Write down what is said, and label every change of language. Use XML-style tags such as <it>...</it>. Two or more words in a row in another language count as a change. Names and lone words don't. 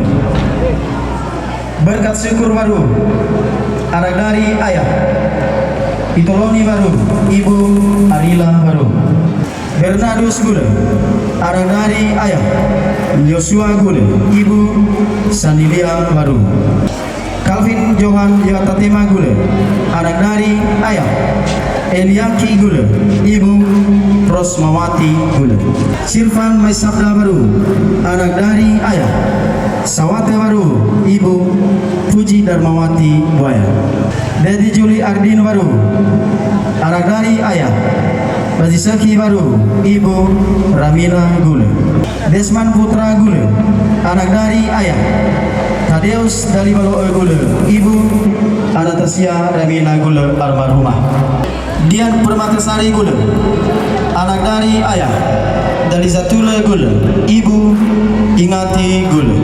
<id>Berkat Syukur Baru, anak dari ayah Pitoloni Baru, ibu Arila Baru. Bernardus Gula, anak dari ayah Joshua Gula, ibu Sanilia Baru. Calvin Johan Yatatema Gula, anak dari ayah Eliaki Gula, ibu Rosmawati Gula. Sirfan Maisabda Baru, anak dari ayah Sawate Baru, ibu Puji Darmawati Buaya. Dedi Juli Ardin Baru, anak dari ayah Bazisaki Baru, ibu Ramina Gula. Desman Putra Gula, anak dari ayah Tadeus Dalibalo Gula, ibu Anastasia Ramina Gula almarhumah. Dian Permatasari Gula, anak dari ayah Dalizatula Gula, ibu Ingati Gula.</id>